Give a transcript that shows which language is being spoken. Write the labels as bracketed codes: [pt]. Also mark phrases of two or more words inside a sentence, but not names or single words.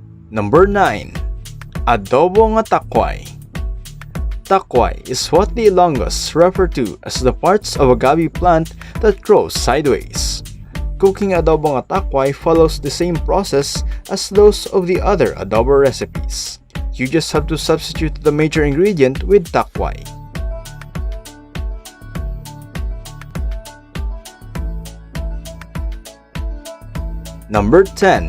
[en] Number 9. [hil] Adobo nga takway. [en] Takway is what the Ilonggos refer to as the parts of a gabi plant that grows sideways. Cooking [hil] adobo nga takway [en] follows the same process as those of the other adobo recipes. You just have to substitute the major ingredient with takway. Number 10.